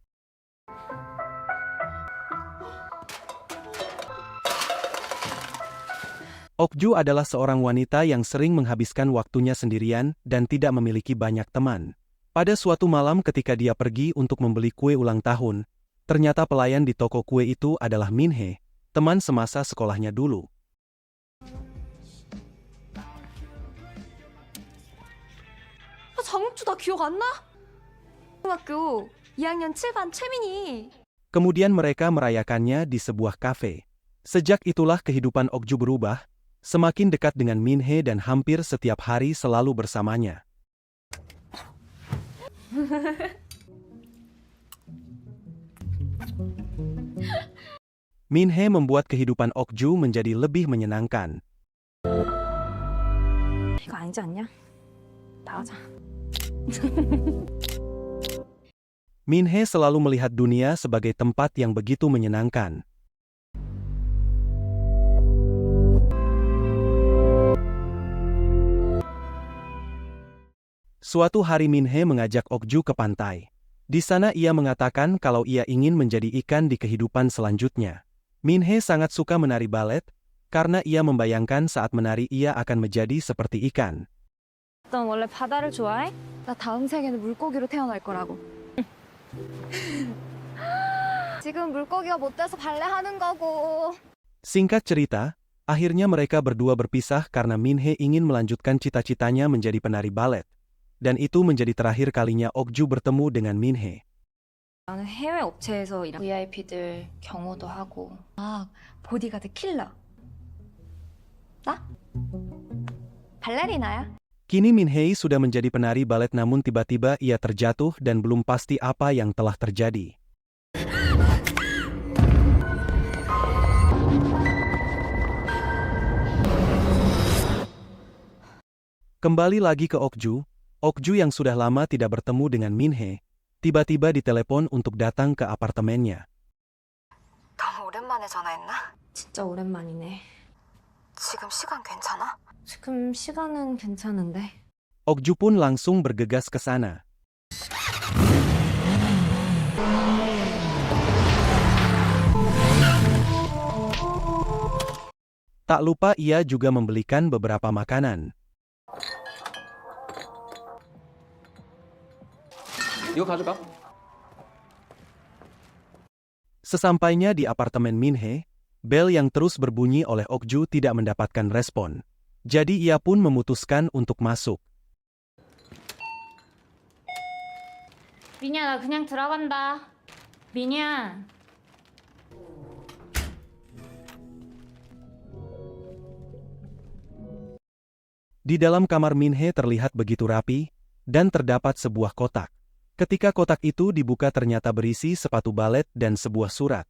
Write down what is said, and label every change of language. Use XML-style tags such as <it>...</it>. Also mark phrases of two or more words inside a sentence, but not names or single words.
<id>Okju adalah seorang wanita yang sering menghabiskan waktunya sendirian dan tidak memiliki banyak teman. Pada suatu malam ketika dia pergi untuk membeli kue ulang tahun, ternyata pelayan di toko kue itu adalah Min-hee, teman semasa sekolahnya dulu.</id> <ko>장욱주 나 기억 안 나? 중학교 2학년 7반 최민희.</ko> <id>Kemudian mereka merayakannya di sebuah kafe. Sejak itulah kehidupan Okju berubah, semakin dekat dengan Min-hee dan hampir setiap hari selalu bersamanya. Min-hee membuat kehidupan Okju menjadi lebih menyenangkan.</id> <ko>이거 아니지 않냐? 나가자.</ko> <id>Min-hee selalu melihat dunia sebagai tempat yang begitu menyenangkan. Suatu hari Min-hee mengajak Okju ke pantai. Di sana ia mengatakan kalau ia ingin menjadi ikan di kehidupan selanjutnya. Min-hee sangat suka menari balet, karena ia membayangkan saat menari ia akan menjadi seperti ikan.</id> <ko>넌 원래 바다를 좋아해? 나 다음 생에는 물고기로 태어날 거라고. 지금 물고기가 못 돼서 발레하는 거고.</ko> <id>Singkat cerita, akhirnya mereka berdua berpisah karena Min-hee ingin melanjutkan cita-citanya menjadi penari balet. Dan itu menjadi terakhir kalinya Okju bertemu dengan Min-hee.</id> <ko>나는 해외 업체에서 일한 VIP들 경호도 하고. 보디가드 킬러. 나? 발레리나야.</ko> <id>Kini Min-hee sudah menjadi penari balet, namun tiba-tiba ia terjatuh dan belum pasti apa yang telah terjadi. Kembali lagi ke Okju, Okju yang sudah lama tidak bertemu dengan Min-hee, tiba-tiba ditelepon untuk datang ke apartemennya.</id> <ko>너무 오랜만에 전화했나? 진짜 오랜만이네. 지금 시간 괜찮아? 지금 시간은 괜찮은데.</ko> <id>Okju pun langsung bergegas ke sana. Tak lupa ia juga membelikan beberapa makanan.</id> <ko>이거 가져가.</ko> <id>Sesampainya di apartemen Min-hee, bel yang terus berbunyi oleh Okju tidak mendapatkan respon. Jadi ia pun memutuskan untuk masuk.</id> <ko>미니야, 나 그냥 들어간다. 미니야.</ko> <id>Di dalam kamar Min-hee terlihat begitu rapi, dan terdapat sebuah kotak. Ketika kotak itu dibuka ternyata berisi sepatu balet dan sebuah surat.</id>